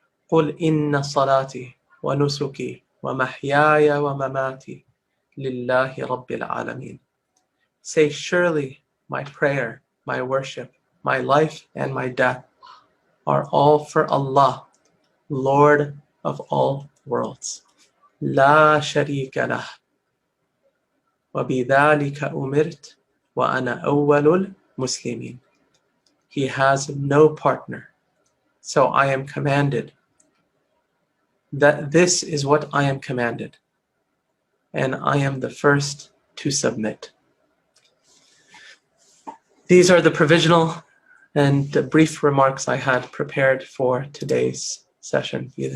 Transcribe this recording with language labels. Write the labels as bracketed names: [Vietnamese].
[Arabic] قُلْ إِنَّ صَلَاتِي وَنُسُكِي وَمَحْيَايَ وَمَمَاتِي لِلَّهِ رَبِّ الْعَالَمِينَ. [English] Say, surely my prayer, my worship, my life, and my death are all for Allah, Lord of all worlds. [Arabic] لا شريك له وبذلك أمرت وأنا أول المسلمين. [English] He has no partner, so I am commanded, that this is what I am commanded, and I am the first to submit. These are the provisional and the brief remarks I had prepared for today's session.